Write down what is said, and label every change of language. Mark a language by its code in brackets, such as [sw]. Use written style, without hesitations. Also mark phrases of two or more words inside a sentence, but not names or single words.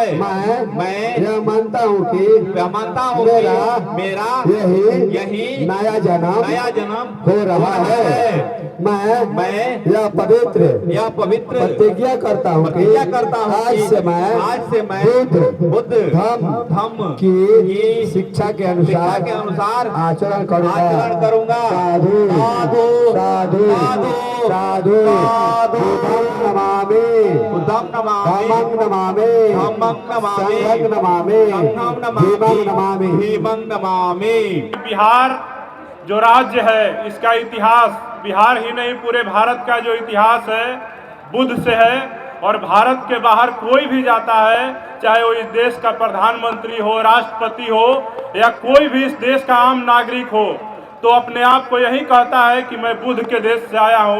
[hi] मैं यह मानता हूँ कि मेरा यही नया जन्म हो रहा है। मैं यह पवित्र प्रतिज्ञा करता हूँ कि आज से मैं बुद्ध धम्म की शिक्षा के अनुसार आचरण करूँगा। [pi] साधु साधु साधु बुद्धं नमामि भीमं नमामि। [hi] बिहार जो राज्य है, इसका इतिहास बिहार ही नहीं पूरे भारत का जो इतिहास है बुद्ध से है। और भारत के बाहर कोई भी जाता है, चाहे वो इस देश का प्रधानमंत्री हो, राष्ट्रपति हो या कोई भी इस देश का आम नागरिक हो, तो अपने आप को यही कहता है कि मैं बुद्ध के देश से आया हूँ।